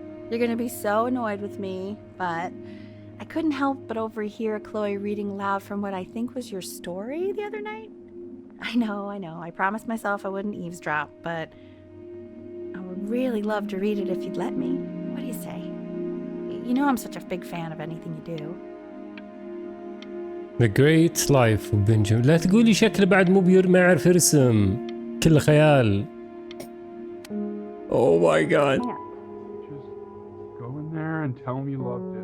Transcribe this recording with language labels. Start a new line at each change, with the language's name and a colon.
English: You're gonna be so annoyed with me, but I couldn't help but overhear Chloe reading loud from what I think was your story the other night. I know. I promised myself I wouldn't eavesdrop, but I would really love to read it if you'd let me. What do you say? You know I'm such a big fan of anything you do. The Great Life of Benjamin.
Arabic: لا تقولي شكله بعد مو ما يعرف يرسم. كله خيال.
English: Oh my God. Just go in there and tell him you loved it.